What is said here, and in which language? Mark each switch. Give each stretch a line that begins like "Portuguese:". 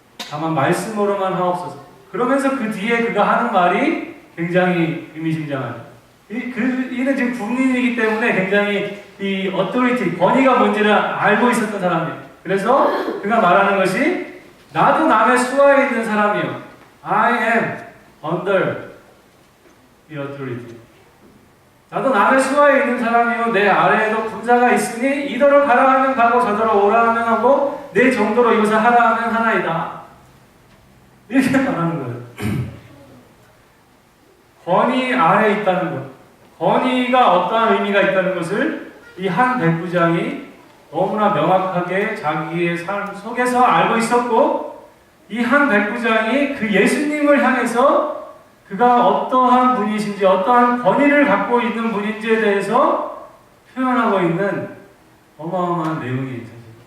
Korean: 다만 말씀으로만 하옵소서. 그러면서 그 뒤에 그가 하는 말이 굉장히 의미심장하죠. 이는 지금 군인이기 때문에 굉장히 이 어토리티, 권위가 뭔지를 알고 있었던 사람이에요. 그래서 그가 말하는 것이 나도 남의 수하에 있는 사람이요.
English: I am under the authority.
Korean: 나도 남의 수하에 있는 사람이요. 내 아래에도 군사가 있으니 이더러 가라 하면 가고 저더러 오라 하면 하고 내 정도로 이것을 하라 하면 하나이다. 이렇게 말하는 거예요. 권위 아래에 있다는 것. 권위가 어떠한 의미가 있다는 것을 이 한 백부장이 너무나 명확하게 자기의 삶 속에서 알고 있었고 이 한 백부장이 그 예수님을 향해서 그가 어떠한 분이신지 어떠한 권위를 갖고 있는 분인지에 대해서 표현하고 있는 어마어마한 내용이 있어요.